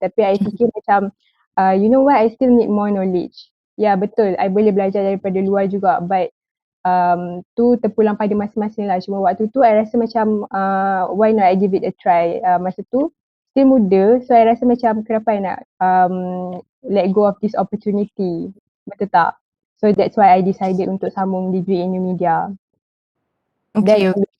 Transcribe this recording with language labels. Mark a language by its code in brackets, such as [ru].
[ms] Tapi I fikir macam, [en] you know what, I still need more knowledge. [ms] Ya betul, I boleh belajar daripada luar juga, but tu terpulang pada masing-masing lah. Cuma waktu tu I rasa macam [en] why not I give it a try. [ms] Masa tu [en] still muda, so I [ms] rasa macam kenapa I nak [en] let go of this opportunity. [ms] Betul tak? [en] So that's why I decided [ms] untuk sambung [en] degree in new media. Okay.